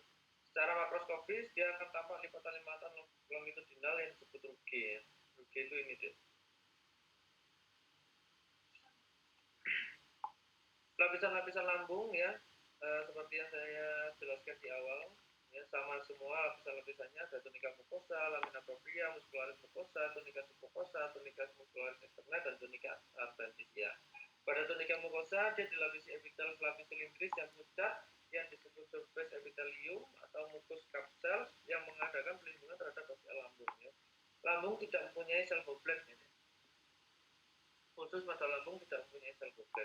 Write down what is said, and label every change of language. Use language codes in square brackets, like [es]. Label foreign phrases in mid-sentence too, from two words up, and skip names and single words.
[id] Secara makroskopis dia akan tampak lipatan-lipatan longitudinal yang disebut ruge ya. Ruge itu ini deh. Lapisan-lapisan lambung ya, seperti yang saya jelaskan di awal ya, sama semua lapisan-lapisannya, ada [la] tunica mucosa, lamina propria, muscularis mucosa, tunica submucosa, tunica muscularis externa, dan tunica adventitia. [id] Pada [la] tunica mucosa [id] dia dilapisi epitel selapis silindris yang pucat yang disebut [en] surface epithelium [id] atau [en] mucus capsule [id] yang mengadakan pelindungan terhadap bagian lambung ya. Lambung tidak mempunyai sel goblet ya. Khusus pada lambung tidak mempunyai sel goblet.